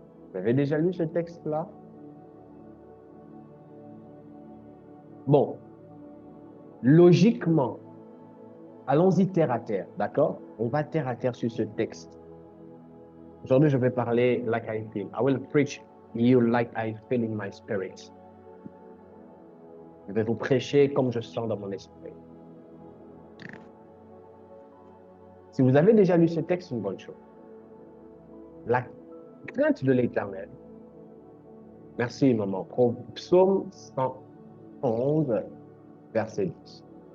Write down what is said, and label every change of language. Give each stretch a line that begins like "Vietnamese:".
French: Vous avez déjà lu ce texte-là? Bon, logiquement, allons-y terre à terre, d'accord? On va terre à terre sur ce texte. Aujourd'hui, je vais parler
English: like I feel. I will preach you like I feel in my spirit.
French: Je vais vous prêcher comme je sens dans mon esprit. Si vous avez déjà lu ce texte, c'est une bonne chose. La crainte de l'Éternel. Merci, maman. Psaume 111, verset 10.